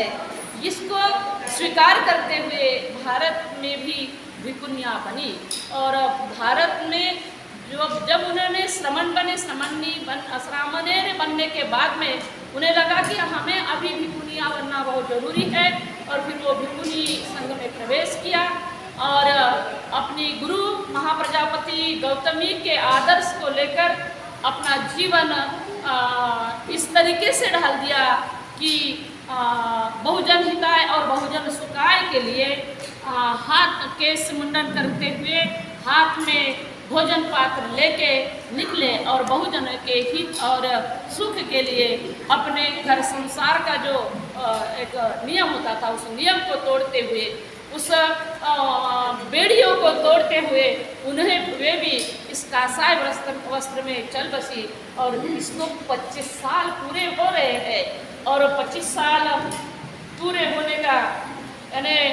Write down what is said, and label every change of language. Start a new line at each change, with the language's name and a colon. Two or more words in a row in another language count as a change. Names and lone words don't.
Hindi: इसको स्वीकार करते हुए भारत में भी भिक्खुनियाँ बनी और भारत में जब उन्होंने श्रामणेर बनने के बाद में उन्हें लगा कि हमें अभी भिक्खुनियाँ बनना बहुत ज़रूरी है और फिर वो भिक्खुनी संघ में प्रवेश किया और अपनी गुरु महाप्रजापति गौतमी के आदर्श को लेकर अपना जीवन इस तरीके से ढाल दिया कि
Pali: बहुजन हिताय
Hindi: और
Pali: बहुजन सुखाय
Hindi: के लिए हाथ केश मुंडन करते हुए हाथ में भोजन पात्र लेके निकले और बहुजन के हित और सुख के लिए अपने घर संसार का जो एक नियम होता था उस नियम को तोड़ते हुए, उस बेड़ियों को तोड़ते हुए वे भी इस कासाय वस्त्र में चल बसी और इसको 25 साल पूरे हो रहे हैं और 25 साल पूरे होने का यानी